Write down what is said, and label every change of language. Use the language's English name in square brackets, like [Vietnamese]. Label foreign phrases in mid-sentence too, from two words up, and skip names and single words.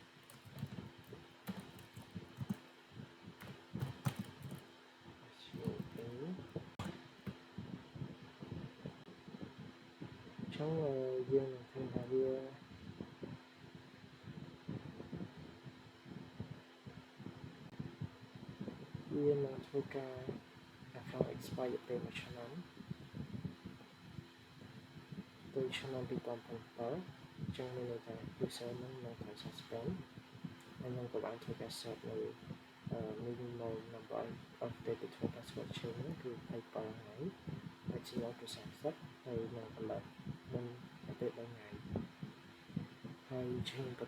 [Khmer] ចឹងយើងនឹងឃើញថាវានឹងធ្វើការ [English] account expire [Khmer] ពេល1ឆ្នាំ ទៅឆ្នាំ2007ចឹងមានន័យថា user នឹងត្រូវ suspend ហើយខ្ញុំក៏បានធ្វើការ set នៅ [English] minimum number of data password change [Khmer] គឺ27ថ្ងៃ maximum គឺ30ហើយនឹង alert នឹងពេល3ថ្ងៃហើយchange